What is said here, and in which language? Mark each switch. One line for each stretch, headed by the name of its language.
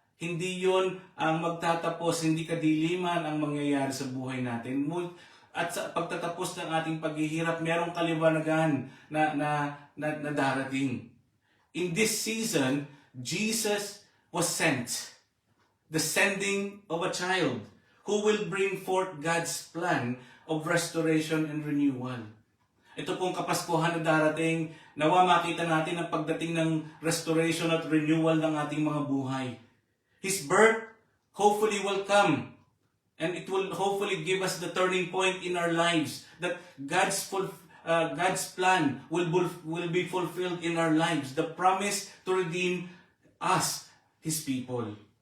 Filipino: Hindi yon ang magtatapos, hindi kadiliman ang mangyayari sa buhay natin. At sa pagtatapos ng ating paghihirap, merong kaliwanagan na darating.
English: In this season, Jesus was sent. The sending of a child who will bring forth God's plan of restoration and renewal.
Filipino: Ito pong Kapaskuhan na darating, nawa makita natin ang pagdating ng restoration at renewal ng ating mga buhay.
English: His birth hopefully will come, and it will hopefully give us the turning point in our lives that God's plan will be fulfilled in our lives. The promise to redeem us, His people.